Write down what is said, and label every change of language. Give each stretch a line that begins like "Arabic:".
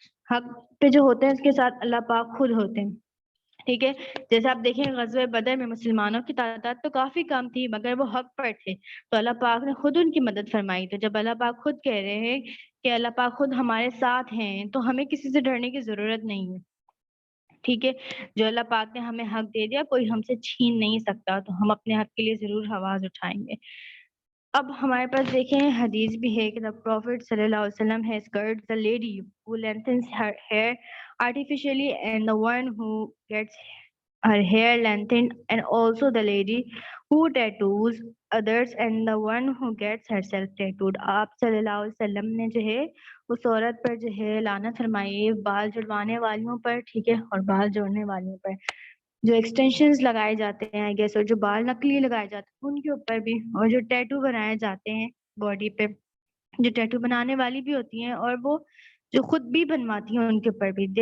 Urdu: حق پہ جو ہوتے ہیں اس کے ساتھ اللہ پاک خود ہوتے ہیں. ٹھیک ہے، جیسے آپ دیکھیں غزوہ بدر میں مسلمانوں کی تعداد تو کافی کم تھی مگر وہ حق پر تھے تو اللہ پاک نے خود ان کی مدد فرمائی. تو جب اللہ پاک خود کہہ رہے ہیں کہ اللہ پاک خود ہمارے ساتھ ہیں تو ہمیں کسی سے ڈرنے کی ضرورت نہیں ہے. ٹھیک ہے، جو اللہ پاک نے ہمیں حق دے دیا کوئی ہم سے چھین نہیں سکتا، تو ہم اپنے حق کے لیے ضرور آواز اٹھائیں گے. اب ہمارے پاس دیکھیں حدیث بھی ہے کہ
English: the Prophet صلی اللہ علیہ وسلم has cursed the lady who lengthens her hair artificially and the one who gets her hair lengthened and also the lady who tattoos others and the one who gets herself tattooed.
Urdu: آپ صلی اللہ علیہ وسلم نے جو ہے اس عورت پر جو ہے لعنت فرمائی ہے بال جڑوانے والیوں پر، ٹھیک ہے، اور بال جوڑنے والیوں پر، جو ایکسٹینشنز لگائے جاتے ہیں آئی گیس، اور جو بال نقلی لگائے جاتے ہیں ان کے اوپر بھی، اور جو ٹیٹو بنائے جاتے ہیں باڈی پہ، جو ٹیٹو بنانے والی بھی ہوتی ہیں اور وہ جو خود بھی بنواتی ہیں ان کے اوپر بھی.